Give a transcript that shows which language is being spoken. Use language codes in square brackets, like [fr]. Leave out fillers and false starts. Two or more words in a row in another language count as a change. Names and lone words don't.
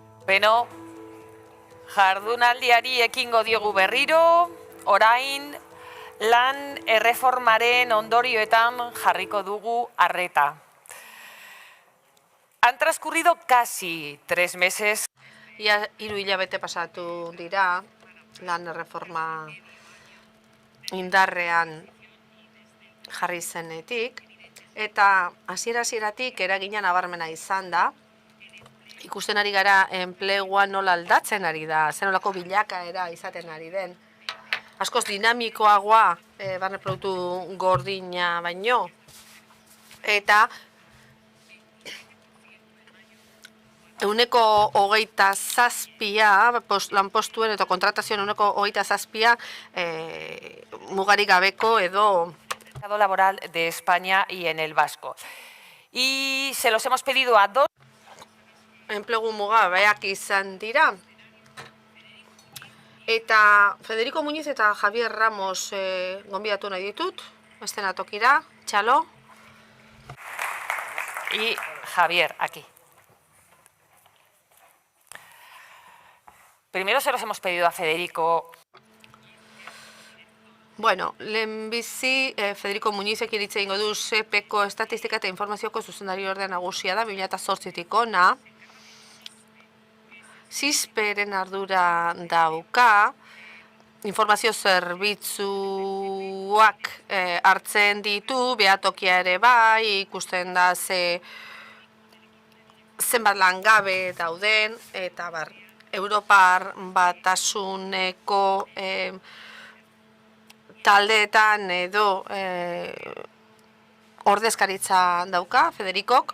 [eu] Beno, jardunaldiari ekingo diogu berriro, orain lan erreformaren ondorioetan jarriko dugu arreta. [es] Han transcurrido casi 3 meses. [eu] Ia 3 hilabete pasatu dira lan erreforma indarrean jarri zenetik, eta hasiera-hasieratik eragina nabarmena izan da. Ikusten ari gara enplegua nola aldatzen ari da, zenolako bilakaera izaten ari den. Askoz dinamikoagoa barne produktu gordina baino, eta 27% lanpostuen eta kontratazioen 27% mugarik gabeko edo [es] laboral de España y en el vasco. Y se los hemos pedido a 2 [eu] enplegu mugabeak izan dira. Eta Federico Muñiz eta Javier Ramos gonbidatu nahi ditut, eszenatokira, Txalo. [es] Y Javier, aquí. Primero se los hemos pedido a Federico. [eu] Bueno, lehenbizi Federico Muñizek iritze egingo du SEPeko estatistika eta informazioko zuzendari orde nagusia da 2008tik hona. SISPeren ardura dauka, informazio zerbitzuak hartzen ditu, behatokia ere bai, ikusten da zenbat langabe dauden, eta Europar Batasuneko taldeetan edo ordezkaritza dauka, Federikok.